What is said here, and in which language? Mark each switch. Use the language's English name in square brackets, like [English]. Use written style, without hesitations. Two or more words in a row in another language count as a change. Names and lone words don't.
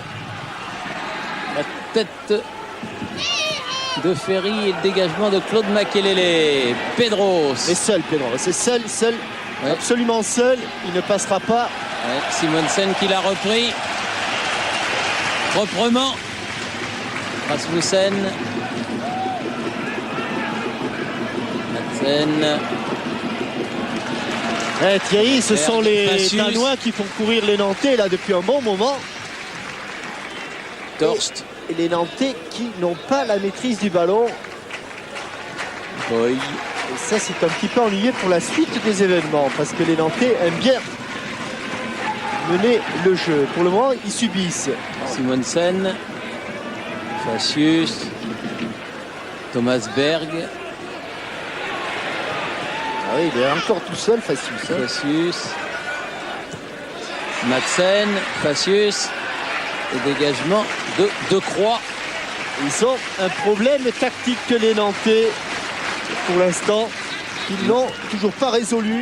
[French] La tête de Ferry et le dégagement de Claude Makelele. Pedros. Et seul, Pedro. C'est seul. Ouais. Absolument seul. Il ne passera pas. Ouais, Simonsen qui l'a repris. Proprement. Rasmussen. Madsen. Thierry, ce sont les Facius. Danois qui font courir les Nantais là depuis un bon moment. Torst. Et les Nantais qui n'ont pas la maîtrise du ballon. Boy. Et ça, c'est un petit peu ennuyeux pour la suite des événements parce que les Nantais aiment bien mener le jeu. Pour le moment, ils subissent. Simonsen. Facius. Thomas Berg. Ah oui, il est encore tout seul, Facius. Facius. Madsen. Facius. Et dégagement de Croix. Ils ont un problème tactique que les Nantais, pour l'instant, ils n'ont toujours pas résolu.